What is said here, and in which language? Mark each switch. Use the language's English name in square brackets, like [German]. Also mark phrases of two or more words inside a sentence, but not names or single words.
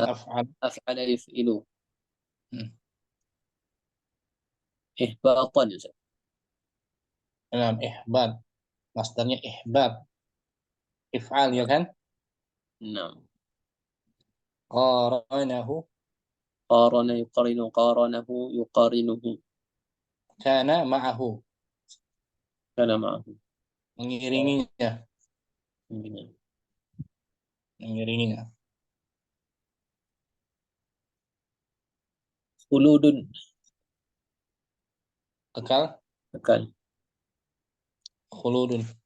[Arabic] أفعل يفعل. إحبابا. [Indonesian] Dalam ihbab, masdarnya ihbab, if'al ya kan? Naam. [Arabic] Qaranahu, قارن يقارن، قارنه يقارنه. كان معه, كان معه. [Indonesian] mengiringinya, Begini. mengiringinya. Khuludun, Kekal, kekal. khuludun.